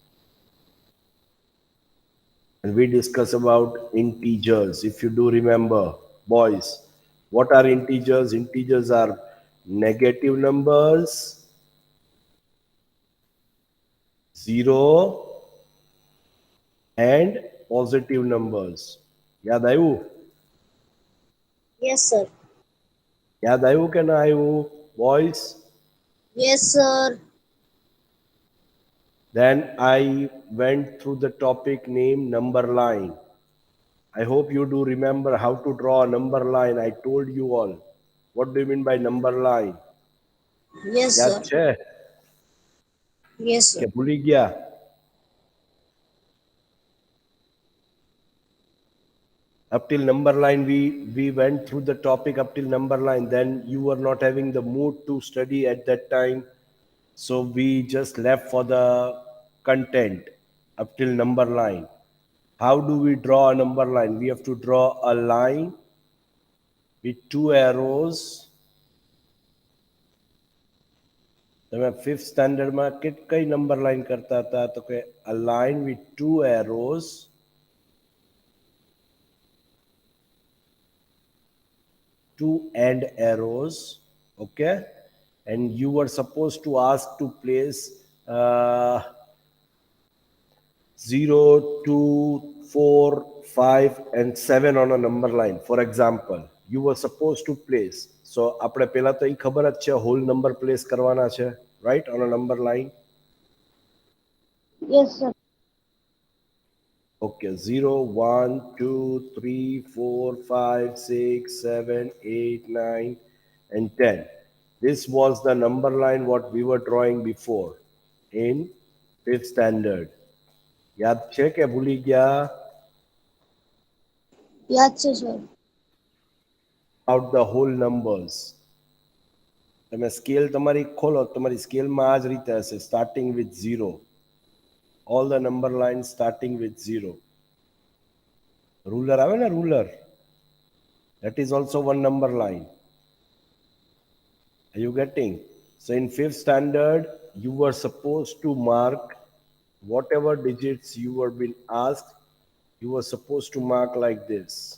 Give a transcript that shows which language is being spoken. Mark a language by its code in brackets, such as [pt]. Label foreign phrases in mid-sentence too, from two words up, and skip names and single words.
[en] And we discuss about integers. If you do remember, boys, what are integers? Integers are negative numbers, 0 and positive numbers. [gu] યાદ આયુ? [en] Yes, sir. [gu] યાદ આયુ કે ના આયુ, boys? [en] Yes, sir. Then I went through the topic named number line. I hope you do remember how to draw a number line. I told you all. What do you mean by number line? Yes, [gu] याद [en] sir. [gu] छे [en] Yes, [gu] કે [en] sir. [gu] ભૂલી ગયા? [en] Up till number line, we went through the topic up till number line. Then you were not having the mood to study at that time, so we just left for the content up till number line. How do we draw a number line? We have to draw a line with two arrows. [gu] તમે [en] fifth standard [gu] કઈ [en] number line [gu] કરતા હતા? તો કે [en] a line with two arrows two end arrows, okay, and you were supposed to ask to place 0 2 4 5 and 7 on a number line. For example, you were supposed to place, so [gu] આપણે પહેલા તો એ ખબર જ છે [en] whole number place [gu] કરવાના છે, [en] right, on a number line. Yes, sir. Okay, 0 1 2 3 4 5 6 7 8 9 and 10. This was the number line what we were drawing before in fifth standard. [gu] याद છે કે ભૂલી ગયા? याद છે, sir. [en] Out the whole numbers. [gu] તમે સ્કેલ તમારી ખોલો, તમારી સ્કેલમાં આ જ રીતે હશે, [en] starting with 0. All the number lines starting with 0. [gu] Ruler આવે ને, [en] ruler, that is also one number line. Are you getting? So in fifth standard, you were supposed to mark whatever digits you were being asked, you were supposed to mark like this.